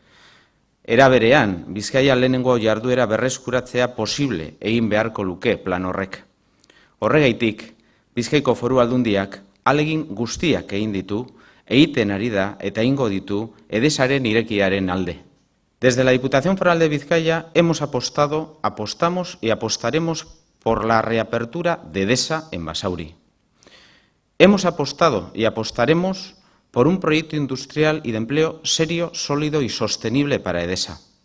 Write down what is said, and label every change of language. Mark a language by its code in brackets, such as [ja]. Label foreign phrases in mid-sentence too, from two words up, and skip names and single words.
[eu] Era berean, Bizkaia lehenengo jarduera berreskuratzea posible egin beharko luke plan horrek. Horregaitik, Bizkaiko Foru Aldundiak ahalegin guztiak egin ditu, egiten ari da eta egingo ditu Edesaren irekiaren alde. [es] Desde la Diputación Foral de Vizcaya hemos apostado, apostamos y apostaremos por la reapertura de Edesa en Basauri. Hemos apostado y apostaremos por un proyecto industrial y de empleo serio, sólido y sostenible para Edesa.